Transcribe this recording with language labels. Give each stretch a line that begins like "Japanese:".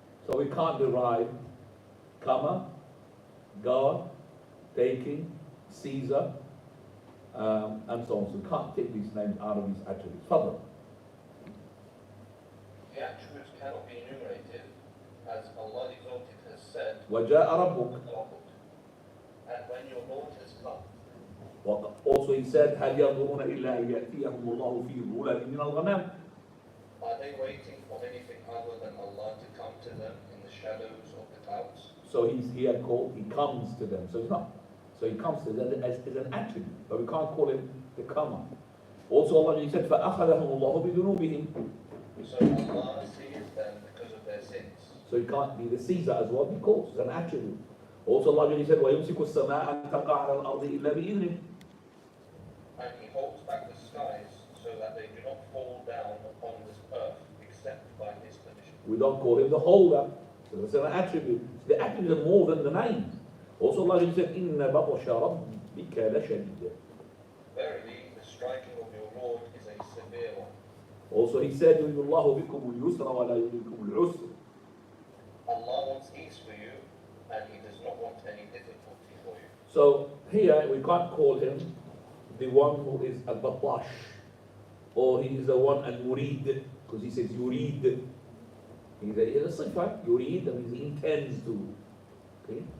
English: So we can't derive comer, goer, taking, seizer, and so on. So we can't take these names out of these attributes. Further. The attributes cannot be enumerated, as Allah the Exalted has said,
Arabic: وَجَاءَ رَبُّكَ.
English: and when your Lord has come. Also He said,
Arabic: هَلْ يَنظُرُونَ إِلَّا أَن يَأْتِيَهُمُ اللَّهُ فِي ظُلَالٍ مِّنَ الْغَمَامِ.
English: Are they waiting for anything other than Allah to come to them in the shadows of the clouds? So He had called, He comes to them. So it's not. So He comes to them as an attribute, but we can't call Him the comer. Also Allah He said,
Arabic: فَأَخَذَهُمُ اللَّهُ بِذُنُوبِهِمْ.
English: So Allah sees them because of their sins. So He can't be the Caesar as well, because it's an attribute. Also Allah He said,
Arabic: وَيُمْسِكُ السَّمَاءَ أَن تَقَعَ عَلَى الْأَرْضِ إِلَّا بِإِذْنِهِ.
English: And He holds back the skies so that they do not fall down upon this earth except by His permission. We don't call Him the holder. So that's an attribute. The attributes are more than the names. Also Allah He said,
Arabic: إِنَّ بَطْشَ رَبِّكَ لَشَدِيدٌ.
English: Verily, the striking of your Lord is a severe one. Also He said,
Arabic: يُرِيدُ اللَّهُ بِكُمُ الْيُسْرَ وَلَا يُرِيدُكُمُ الْعُسْرَ.
English: Allah wants ease for you, and He does not want any difficulty for you. So here we can't call Him the one who is al-Battash, or He is the one al-Murid, because He says Yurid. He's a sifa, Yurid, that means He intends to. Okay?